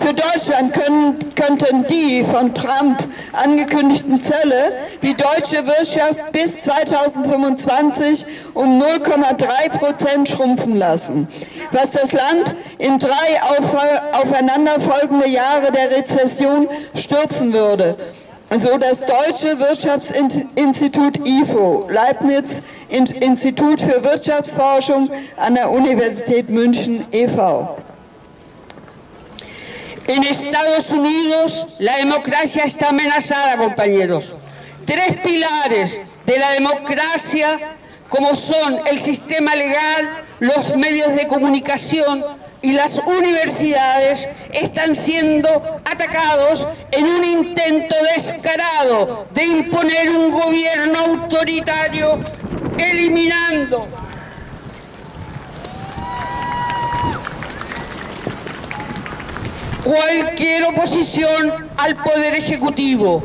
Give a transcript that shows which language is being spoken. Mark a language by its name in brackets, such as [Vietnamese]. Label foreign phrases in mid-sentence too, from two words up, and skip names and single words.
[German] Für Deutschland könnten die von Trump angekündigten Zölle die deutsche Wirtschaft bis 2025 um 0,3% schrumpfen lassen, was das Land in 3 aufeinanderfolgende Jahre der Rezession stürzen würde. So das Deutsche Wirtschaftsinstitut IFO, Leibniz Institut für Wirtschaftsforschung an der Universität München e.V. [Spanish] En Estados Unidos la democracia está amenazada, compañeros. 3 pilares de la democracia, como son el sistema legal, los medios de comunicación y las universidades, están siendo atacados en un intento descarado de imponer un gobierno autoritario, eliminando cualquier oposición al poder ejecutivo.